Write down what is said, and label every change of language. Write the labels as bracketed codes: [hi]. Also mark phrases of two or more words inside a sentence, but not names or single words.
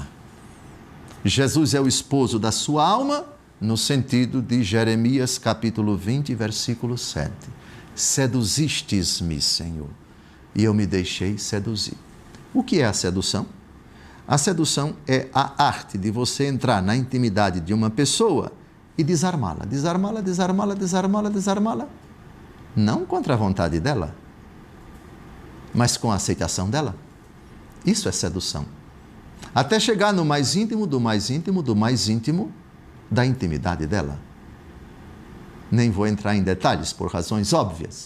[pt] Jesus é o esposo da sua alma, no sentido de Jeremias capítulo 20, versículo 7. Seduzistes-me, Senhor, e eu me deixei seduzir. O que é a sedução? A sedução é a arte de você entrar na intimidade de uma pessoa e desarmá-la, desarmá-la, desarmá-la, desarmá-la, desarmá-la. Não contra a vontade dela, mas com a aceitação dela. Isso é sedução. Até chegar no mais íntimo, do mais íntimo, do mais íntimo da intimidade dela. Nem vou entrar em detalhes por razões óbvias.